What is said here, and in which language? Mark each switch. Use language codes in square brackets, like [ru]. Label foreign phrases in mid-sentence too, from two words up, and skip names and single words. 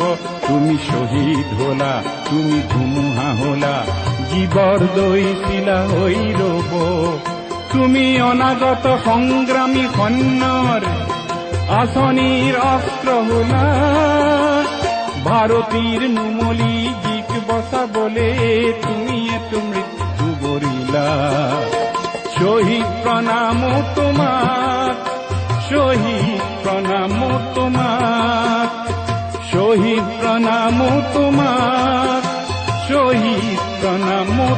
[as] তুমি শহীদ হলা তুমি ধুমুহা হলা, জীৱৰ দৈছিলা হৈ ৰব। তুমি অনাগত সংগ্ৰামী সৈন্যৰ আঁচনিৰ অস্ত্ৰ হলা। ভাৰতীৰ নুমলি জিক বচাবলে তুমি এটো মৃত্যু বৰিলা। [bn] শহীদ প্রণাম তোমার, শহীদ প্রণাম তোমার, শহীদ প্রণাম তোমার, শহীদ প্রণাম।